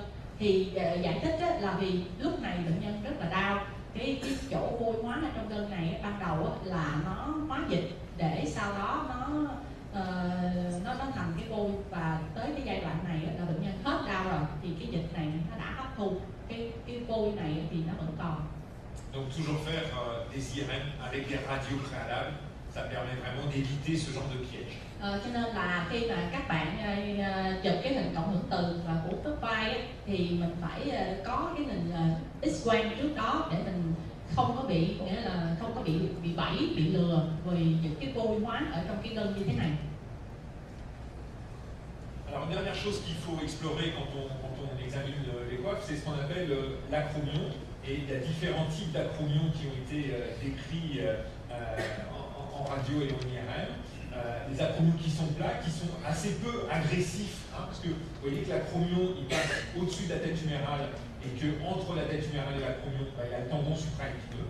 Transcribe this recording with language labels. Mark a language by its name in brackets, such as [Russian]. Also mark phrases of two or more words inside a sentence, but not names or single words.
[Vietnamese] Thì giải thích là vì lúc này bệnh nhân rất là đau, cái chỗ vôi hóa ở trong gân này ban đầu là nó hóa dịch, để sau đó nó thành cái vôi, và tới cái giai đoạn này là bệnh nhân hết đau rồi, thì cái dịch này nó đã hấp thu cái vôi này thì nó vẫn còn. [French] Donc toujours faire des IRM avec des radios préalables, ça permet vraiment d'éviter ce genre de piège. [Vietnamese] Cho nên là khi mà các bạn chụp cái hình cộng hưởng từ và của khớp vai thì mình phải có cái hình X-quang trước đó, để mình không có bị, nghĩa là không có bị bẫy, bị lừa vì những cái vôi hóa ở trong cái gân như thế này. [French] Alors une dernière chose qu'il faut explorer quand on examine les coiffes, c'est ce qu'on appelle l'acromion. Et il y a différents types d'acromions qui ont été décrits en radio et en IRM. Des acromions qui sont plats, qui sont assez peu agressifs, hein, parce que vous voyez que l'acromion il passe au-dessus de la tête humérale, et que entre la tête humérale et l'acromion, il y a le tendon supraépineux.